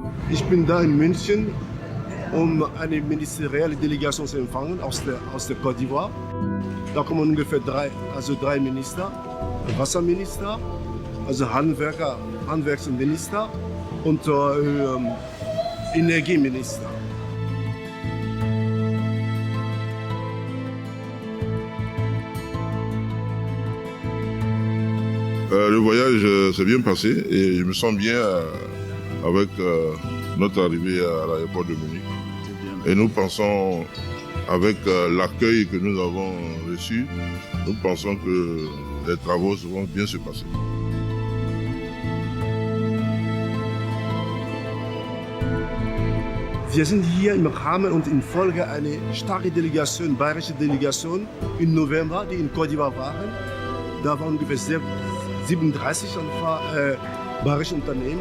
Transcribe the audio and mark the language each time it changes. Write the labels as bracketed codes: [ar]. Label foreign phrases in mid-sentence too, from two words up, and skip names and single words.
[de] Ich bin da in München, um eine ministerielle Delegation zu empfangen aus der Côte d'Ivoire. Da kommen ungefähr drei Minister, Wasserminister, also Handwerksminister und Energieminister. [fr] Le voyage s'est bien passé et je me sens bien avec notre arrivée à l'aéroport de Munich. Et nous pensons, avec l'accueil que nous avons reçu, nous pensons que les travaux vont bien se passer. [de] Wir sind hier im Rahmen und in Folge einer starken Delegation, bayerische Delegation im November, die in Côte d'Ivoire waren. Da waren ungefähr 37 bayerische Unternehmen.